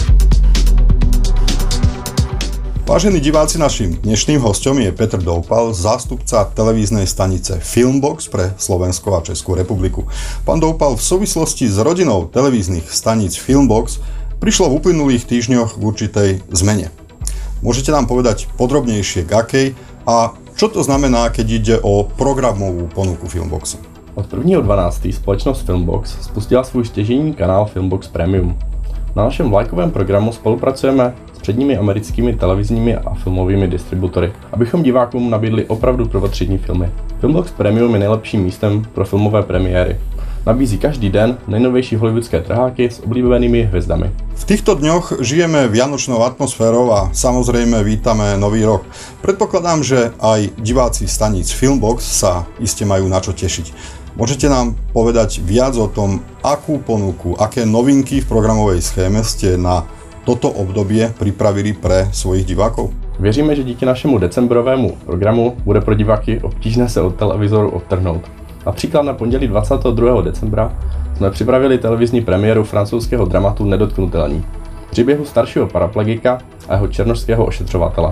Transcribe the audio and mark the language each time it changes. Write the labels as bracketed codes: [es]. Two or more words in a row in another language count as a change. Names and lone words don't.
[sk] Vážení diváci, naším dnešným hosťom je Petr Doupal, zástupca televíznej stanice Filmbox pre Slovensko a Českú republiku. Pán Doupal, v súvislosti s rodinou televíznych staníc Filmbox prišlo v uplynulých týždňoch k určitej zmene. Môžete nám povedať podrobnejšie k akej a čo to znamená, keď ide o programovú ponuku Filmboxu? [cs] Od 1.12. společnost Filmbox spustila svůj stěžejní kanál Filmbox Premium. Na našem vlajkovém programu spolupracujeme s předními americkými televizními a filmovými distributory, abychom divákům nabídli opravdu prvotřídní filmy. Filmbox Premium je nejlepším místem pro filmové premiéry. Nabízí každý den nejnovější hollywoodské trháky s oblíbenými hvězdami. [sk] V týchto dňoch žijeme vianočnou atmosférou a samozrejme vítame nový rok. Predpokladám, že aj diváci staníc Filmbox sa iste majú na čo tešiť. Môžete nám povedať viac o tom, akú ponuku, aké novinky v programovej schéme ste na toto obdobie pripravili pre svojich divákov? [cs] Věříme, že díky našemu decembrovému programu bude pro diváky obtížné se od televizoru odtrhnout. Například na pondělí 22. decembra jsme připravili televizní premiéru francouzského dramatu Nedotknutelní, příběhu staršího paraplegika a jeho černošského ošetřovatele.